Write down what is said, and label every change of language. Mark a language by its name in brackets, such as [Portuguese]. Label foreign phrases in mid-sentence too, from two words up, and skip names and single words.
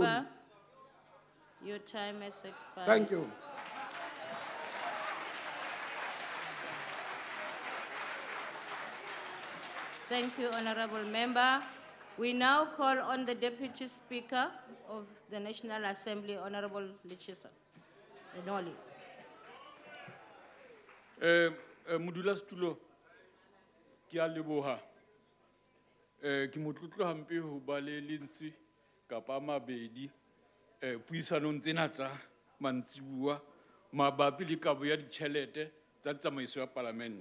[English] Member, your time has expired. Thank you. Thank you, Honorable Member. We now call on the Deputy Speaker of the National Assembly, Honorable Lichisa Enoli. [Southern Sotho] Modulasetulo ke a leboha ke motlotlo hampe ho ba le lentswe kapa mabedi puisanong tsena tsa mantsibua mabapi le kabo ya ditjhelete tsa tsamaiso ya Parliament.